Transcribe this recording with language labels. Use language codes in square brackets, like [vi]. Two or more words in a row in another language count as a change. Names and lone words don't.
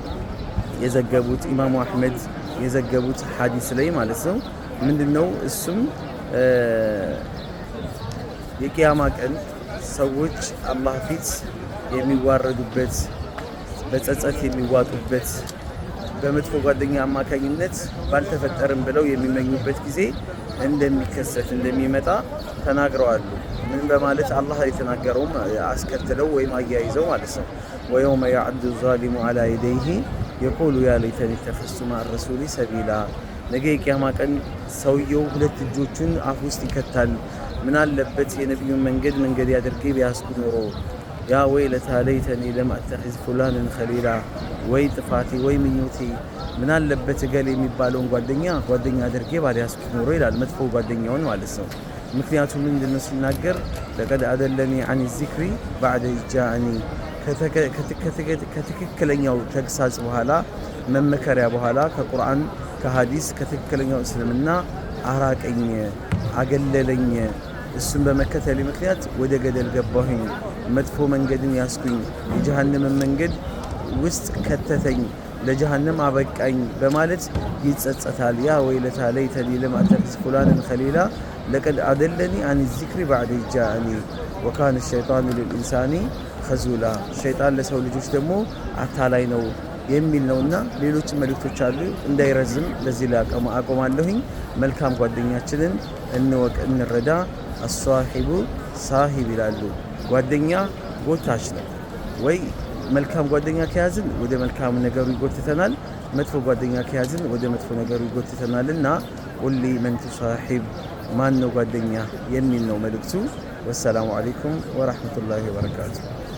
[am] የዘገቡት ኢማሙ አህመድ የዘገቡት ሐዲስ ላይ ማለት ነው ምንድነው እሱም የቂያማ ቀን ሰዎች አላህ ፊት የሚዋረዱበት በጸጸት የሚዋጡበት በመጥፎ ጓደኛ አማካኝነት ባልተፈጠረም ብለው የሚመኙበት ጊዜ እንደሚከሰት እንደሚመጣ ተናግረዋል ምን በማለት አላህ የተናገረው አስከትለው ወይም አያይዘው ማለት ነው [ar] ويوم يعض الظالم على يديه يقول يا ليتني اتخذت مع الرسول سبيلا [am] ነገ የቂያማ ቀን ሰውየው ሁለት እጆቹን አፍ ውስጥ ይከታል ምን አለበት የነብዩን መንገድ ያድርጌ ቢያስኩ ኖሮ [ar] يا ويلتى ليتني لم أتخذ فلانا خليلا [am] ወይ ጥፋቴ ወይ ምኞቴ ምን አለበት ገል የሚባለውን ጓደኛ አድርጌ ባልያስኩ ኖሮ ይላል መጥፎ ጓደኛውን ማለት ነው ምክንያቱም ምንድነው ሲናገር [ar] لقد أضلني عن الذكر بعد جاءني [am] ከትክክለኛው ተግሳጽ በኋላ መመከሪያ በኋላ ከቁርአን ከሐዲስ ከትክክለኛው እስልምና አራቀኝ አገለለኝ እሱን በመከተል ምክንያት ወደ ገደል ገባሁኝ መጥፎ መንገድን ያስኩኝ የጀሃነም መንገድ ውስጥ ከተተኝ ለጀሃነም አበቃኝ በማለት ይጸጸታል [ar] يا ويلتى ليتني لم أتخذ فلانا خليلا لقد أضلني عن الذكر بعد جاءني وكان الشيطان للإنسان خذولا [am] ሸይጣን ለሰው ልጆች ደግሞ አታላይ ነው የሚል ነውና ሌሎች መልእክቶች አሉ እንዳይረዝም ለዚህ ላይ አቆማለሁኝ መልካም ጓደኛችንን እንወቅ እንረዳ [ar] الصاحب ساحب [am] ይላሉ ጓደኛ ጎታች ነው ወይ መልካም ጓደኛ ከያዝን ወደ መልካም ነገሩ ይጎትተናል መጥፎ ጓደኛ ከያዝን ወደ መጥፎ ነገሩ ይጎትተናልና [ar] قل من تصاحب [am] ማን ነው ጓደኛ የሚል ነው መልእክቱ [ar] والسلام عليكم ورحمة الله وبركاته